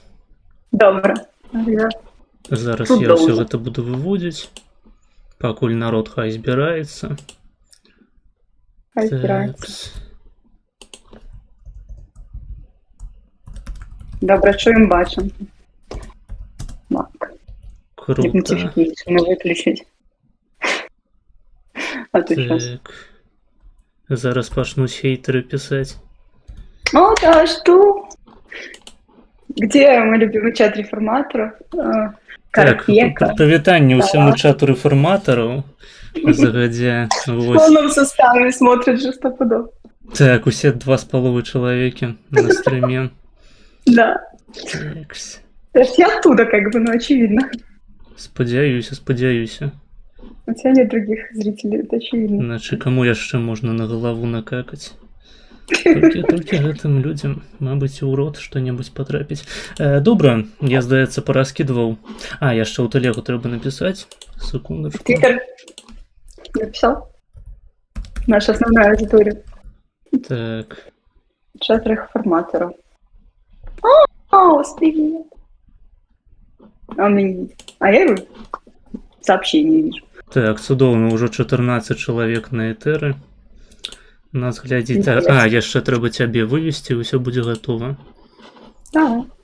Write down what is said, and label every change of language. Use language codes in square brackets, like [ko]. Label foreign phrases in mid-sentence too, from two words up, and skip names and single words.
[be] Добра. Зараз Тут я ўсё доўжа. гэта буду выводзіць. Пакуль народ хай збіраецца. Хай збіраецца. Добра, чуем, бачым. Так. [ru] Круто. Нотификацию выключить. А то сейчас. Так. [be] Зараз пачнуць хейтери писать. [ru] О, да, что? Где мой любимый чат реформаторов? Так, Карпека. [be] прывітанне ўсяму чату рэфарматараў. Загадзя. [ru] В [be] Вось. [ru] полном составе смотрит же стопудов. [be] Так, усе 2,5 чалавекі на стриме. [ru] Да. Такс. То есть я оттуда как бы, ну очевидно. [be] Спадзяюся. [ru] У тебя нет других зрителей, это очевидно. [be] Значы, каму яшчэ можна на галаву накакаць? Толькі гэтым людзям, мабыць, у рот што-небудзь патрапіць. Добра, я, здаецца, параскідваў. Яшчэ ў тэлегу трэба напісаць. [ru] Секундачку. Твиттер написал? Наша основная аудитория. Так. Чат реформаторов. Привет. Он меня не видит. А я его сообщение вижу. Так, [be] цудоўна, ўжо 14 чалавек на этэры. Нас глядзіць. Яшчэ трэба цябе вывесці, і ўсё будзе гатова. [ru] Да.